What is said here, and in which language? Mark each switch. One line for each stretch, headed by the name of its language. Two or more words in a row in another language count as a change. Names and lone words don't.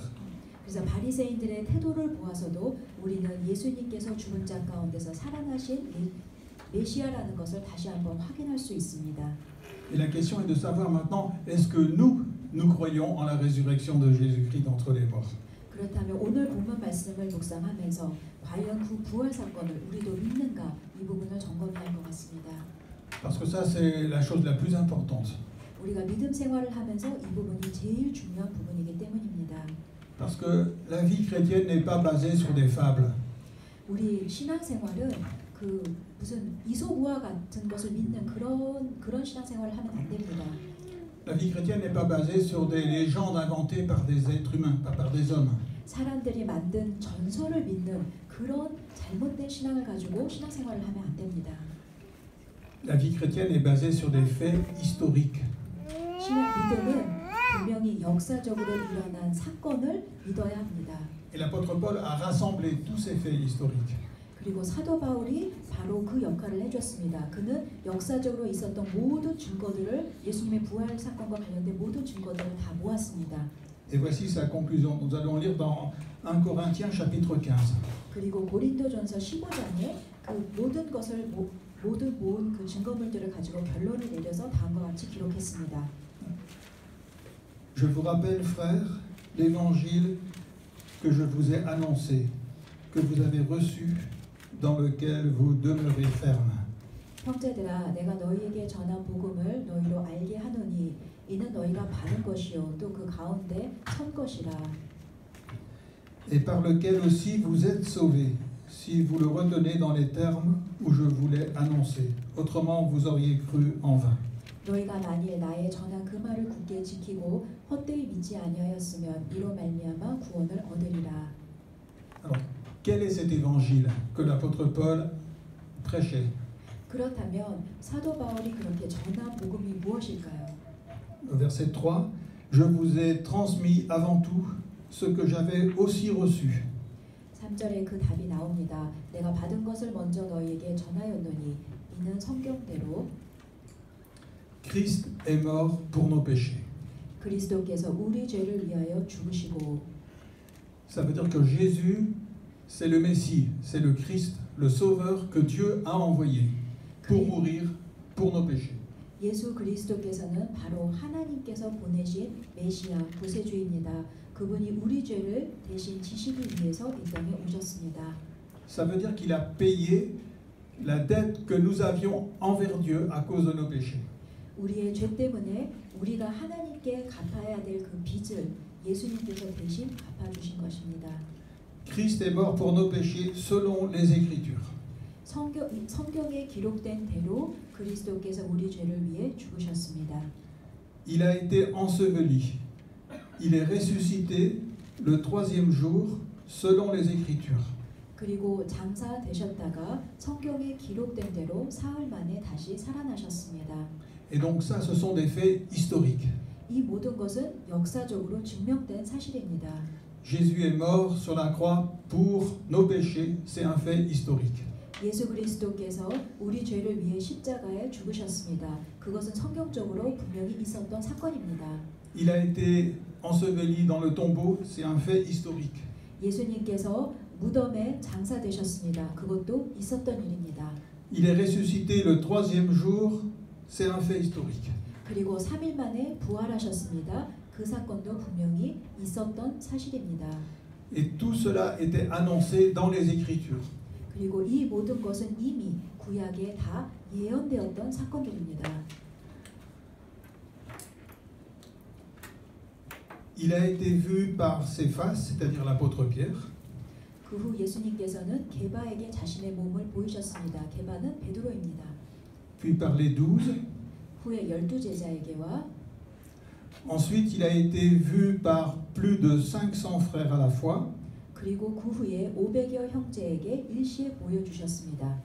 Korean: 그래서 바리새인들의 태도를 보아서도 우리는 예수님께서 죽은 자 가운데서 살아나신 메시아라는 것을 다시 한번 확인할 수 있습니다.
French: Et la question est de savoir maintenant, est-ce que nous croyons en la résurrection de Jésus-Christ d'entre les morts?
Korean: 그렇다면 오늘 본문 말씀을 묵상하면서 과연 그 부활 사건을 우리도 믿는가 이 부분을 점검해야 할 것 같습니다.
French: Parce que ça, c'est la chose la plus importante.
Korean: 우리가 믿음 생활을 하면서 이 부분이 제일 중요한 부분이기 때문입니다.
French: Parce que la vie chrétienne n'est pas basée sur des fables.
Korean: 우리 신앙생활은 그 무슨 이소우화 같은 것을 믿는 그런 신앙생활을 하면 안 됩니다.
French: La vie chrétienne n'est pas basée sur des légendes inventées par des êtres humains, pas par des hommes.
Korean: 사람들이 만든 전설을 믿는 그런 잘못된 신앙을 가지고 신앙생활을 하면 안 됩니다.
French: La vie chrétienne est basée sur des faits historiques.
Korean: 신앙 믿음은 분명히 역사적으로 일어난 사건을 믿어야 합니다.
French: Et l'apôtre Paul a rassemblé tous ces faits historiques.
Korean: 그리고 사도 바울이 바로 그 역할을 해줬습니다. 그는 역사적으로 있었던 모든 증거들을 예수님의 부활 사건과 관련된 모든 증거들을 다 모았습니다.
French: Et voici sa conclusion. Nous allons lire dans 1 Corinthiens chapitre 15.
Korean: 그리고 고린도전서 15장에 그 모든 것을 모든 모은 그 증거물들을 가지고 결론을 내려서 다음과 같이 기록했습니다.
French: Je vous rappelle, frères, l'évangile que je vous ai annoncé, que vous avez reçu, dans lequel vous demeurez ferme.
Korean: 형제들아, 내가 너희에게 전한 복음을 너희로 알게 하노니 이는 너희가 받은 것이요 또 그 가운데 선 것이라.
French: Et par lequel aussi vous êtes sauvés, si vous le retenez dans les termes où je vous l'ai annoncé. Autrement, vous auriez cru en vain.
Korean: 너희가 만일 나의 전한 그 말을 굳게 지키고 헛되이 믿지 아니하였으면 이로 말미암아 구원을 얻으리라.
French: Alors, quel est cet évangile que l'apôtre Paul prêchait?
Korean: 그렇다면 사도 바울이 그렇게 전한 복음이 무엇일까요?
French: Verset 3, je vous ai transmis avant tout ce que j'avais aussi reçu.
Korean: 3절에 그 답이 나옵니다. 내가 받은 것을 먼저 너희에게 전하였노니 이는 성경대로
French: Christ est mort pour nos péchés.
Korean: 그리스도께서 우리 죄를 위하여 죽으시고.
French: Ça veut dire que Jésus, c'est le Messie, c'est le Christ, le Sauveur que Dieu a envoyé pour mourir pour nos péchés.
Korean: 예수 그리스도께서는 바로 하나님께서 보내신 메시아 구세주입니다. 그분이 우리 죄를 대신 지시기 위해서 이 땅에 오셨습니다.
French: Ça veut dire qu'il a payé la dette que nous avions envers Dieu à cause de nos péchés.
Korean: 우리의 죄 때문에 우리가 하나님께 갚아야 될 그 빚을 예수님께서 대신 갚아주신 것입니다.
French: Christ est mort pour nos péchés selon les Écritures.
Korean: 성경에 기록된 대로 그리스도께서 우리 죄를 위해 죽으셨습니다.
French: Il a été enseveli. Il est ressuscité le troisième jour selon les Écritures.
Korean: 그리고 장사되셨다가 성경에 기록된 대로 사흘 만에 다시 살아나셨습니다.
French: Et donc ça, ce sont des faits historiques.
Korean: 이 모든 것은 역사적으로 증명된 사실입니다.
French: Jésus est mort sur la croix pour nos péchés, c'est un fait historique.
Korean: 예수 그리스도께서 우리 죄를 위해 십자가에 죽으셨습니다. 그것은 성경적으로 분명히 있었던 사건입니다.
French: Il a été enseveli dans le tombeau, c'est un fait historique.
Korean: 예수님께서 무덤에 장사되셨습니다. 그것도 있었던 일입니다.
French: Il est ressuscité le troisième jour, c'est un fait historique.
Korean: 그리고 3일 만에 부활하셨습니다. 그 사건도 분명히 있었던 사실입니다.
French: Et tout cela était annoncé dans les Écritures.
Korean: 그리고 이 모든 것은 이미 구약에 다 예언되었던 사건들입니다.
French: Il a été vu par Céphas, c'est-à-dire l'apôtre Pierre,
Korean: 그 후 예수님께서는 게바에게 자신의 몸을 보이셨습니다. 게바는 베드로입니다.
French: puis par les 12.
Korean: 후에 12제자에게와
French: Ensuite, il a été vu par plus de 500 frères à la fois,
Korean: 그리고 그 후에 500여 형제에게 일시에 보여주셨습니다.